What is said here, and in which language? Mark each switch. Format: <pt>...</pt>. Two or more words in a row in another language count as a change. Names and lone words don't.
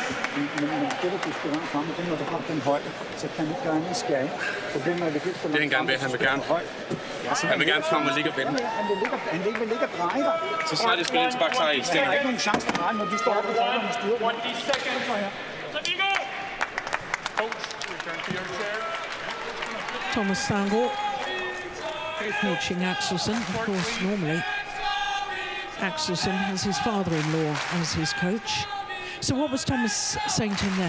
<da>Men det, du skal langt fremme, det når du har den højde, så kan du gøre en skæring. Problemet er, at det bliver for langt. Det er han gerne ved. Han vil gerne højt. Han vil gerne frem og ligge og vende. Han vil ligge og dreje dig. Så snart jeg spiller tilbage, så er I Der er ikke nogen chance for at dreje, når du står op og holder med styret.</da> <en>20 seconds. Coach, return to your chair. Thomas Sangor coaching Axelsen. Of course, normally Axelsen has his father-in-law as his coach. So what was Thomas saying to him there?</en>